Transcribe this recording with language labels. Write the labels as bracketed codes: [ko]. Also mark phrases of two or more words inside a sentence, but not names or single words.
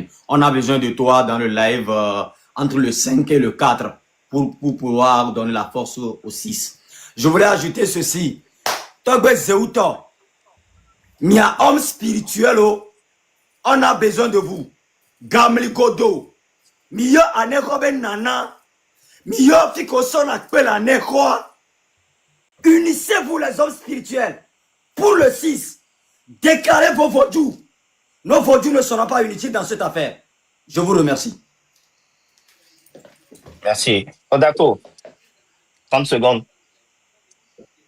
[fr] On a besoin de toi dans le live entre le 5 et le 4 pour pouvoir donner la force au 6. Je voulais ajouter ceci, Togbe Zeuto, Mia homme spirituel, on a besoin de vous. Gamli Godo, Mio Anekoben Nana, Mio Fikoson Akpel Anekwa. Unissez-vous les hommes spirituels pour le 6. Déclarez vos vaudous. Nos vaudous ne seront pas inutiles dans cette affaire. Je vous remercie. Merci. Odako, 30 secondes.